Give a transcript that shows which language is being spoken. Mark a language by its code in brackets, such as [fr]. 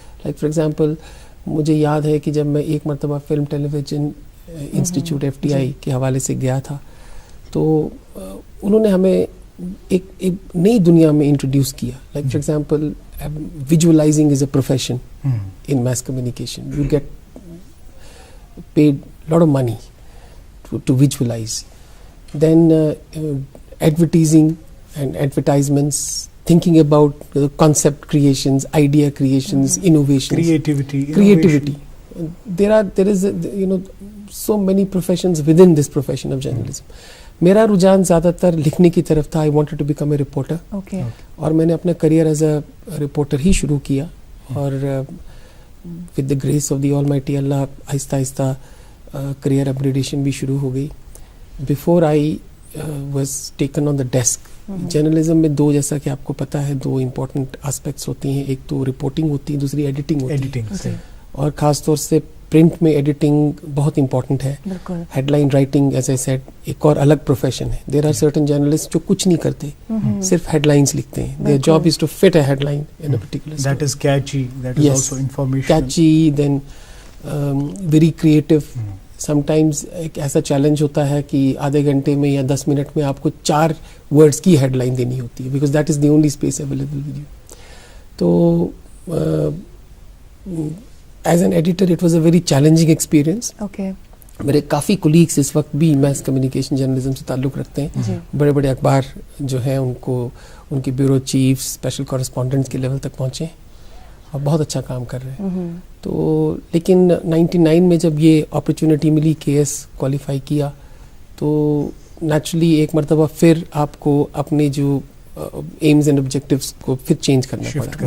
[en] like for example [ur] مجھے یاد ہے کہ جب میں ایک مرتبہ فلم ٹیلی ویژن انسٹیٹیوٹ FTI کے حوالے سے گیا تھا تو انہوں نے ہمیں ایک نئی دنیا میں انٹروڈیوس کیا. [en] Like for example visualizing is a profession in mass communication. You get paid lot of money to visualize. Then advertising and advertisements, thinking about concept creations, idea creations, innovations, creativity. There is so many professions within this profession of journalism. [ur] میرا رجحان زیادہ تر لکھنے کی طرف تھا. [en] I wanted to become a reporter. [ur] اور میں نے اپنا کریئر [en] as a reporter [ur] ہی شروع کیا اور [en] with the grace of the Almighty Allah [ur] آہستہ آہستہ کریئر اپگریڈیشن بھی شروع ہو گئی. [en] Before I was taken on the desk. [ur] Journalism میں دو، جیسا کہ آپ کو پتہ ہے، دو امپورٹنٹ آسپیکٹس ہوتی ہیں. ایک تو رپورٹنگ ہوتی ہے، دوسری ایڈیٹنگ ہوتی ہے. اور خاص طور سے پرنٹ میں ایڈیٹنگ بہت امپورٹنٹ ہے. بالکل. [en] headline writing as a side [ur] ایک اور الگ پروفیشن ہے. [en] there are certain journalist [ur] جو کچھ نہیں کرتے, صرف ہیڈ لائنس لکھتے ہیں. [en] Their job is to fit a headline in a particular story. That is catchy, that is also information. Catchy, then very creative. [ur] Sometimes ایک ایسا چیلنج ہوتا ہے کہ آدھے گھنٹے میں یا 10 منٹ میں آپ کو 4 ورڈز کی ہیڈ لائن دینی ہوتی ہے, [en] Because that is the only space available with you. تو as an editor it was a very challenging experience. Okay. [ur] میرے کافی کولیگس اس وقت بھی میس کمیونیکیشن جرنلزم سے تعلق رکھتے ہیں. بڑے بڑے اخبار جو ہیں ان کو ان کے بیورو چیف اسپیشل کورسپونڈنٹس کے لیول تک پہنچے اور بہت اچھا کام کر رہے ہیں. تو لیکن 99 میں جب یہ اپرچونٹی ملی KS کوالیفائی کیا تو نیچرلی ایک مرتبہ پھر آپ کو اپنے جو ایمز اینڈ آبجیکٹیوز کو پھر چینج کرنا پڑا.